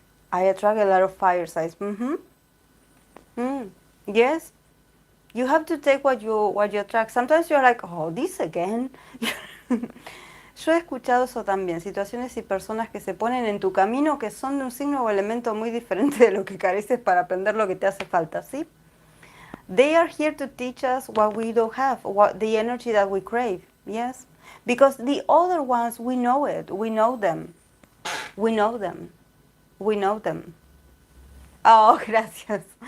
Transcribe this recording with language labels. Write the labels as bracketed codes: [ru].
[en] I attract a lot of fire signs. Mm-hmm. Mm. Yes. You have to take what you attract. Sometimes you're like, oh, this again. [es] Yo he escuchado eso también, situaciones y personas que se ponen en tu camino que son de un signo o elemento muy diferente de lo que careces para aprender lo que te hace falta, ¿sí? [en] They are here to teach us what we don't have, what the energy that we crave, yes? Because the other ones, we know it, we know them, we know them, we know them. Oh, gracias.